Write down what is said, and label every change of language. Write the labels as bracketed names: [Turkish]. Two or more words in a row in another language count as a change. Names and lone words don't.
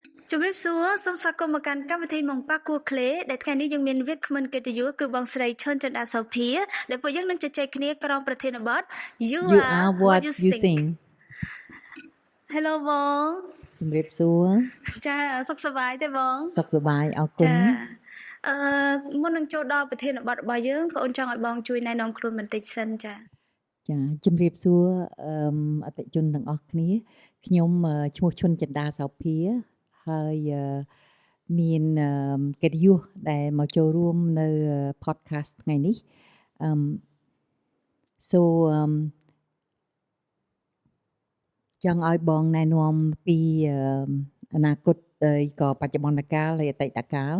[Khmer] ជំរាបសួរសូមស្វាគមន៍មកកាន់កម្មវិធី Mon Parcours CLE ដែលថ្ងៃនេះយើងមានវិទ្យគ្មិនកិត្តិយសគឺបងស្រី Chhun Chenda Sophea ដែលពួកយើងនឹងជជែកគ្នាក្រោមប្រធានបទ [English] You are what you think Hello [Khmer] បង ជំរាបសួរ ចាសុខសប្បាយទេបង សុខសប្បាយអរគុណ មុននឹងចូលដល់ប្រធានបទរបស់យើងបងអូនចង់ឲ្យបងជួយណែនាំខ្លួនបន្តិចសិនចា ជំរាបសួរអតិថិជនទាំងអស់គ្នាខ្ញុំឈ្មោះឈុនចិន្តាសោភាហើយមានកិត្តិយសដែលមកចូលរួមនៅ podcast ថ្ងៃនេះចង់ឲ្យបងណែនាំពីអនាគតក៏បច្ចុប្បន្នកាលហើយអតីតកាល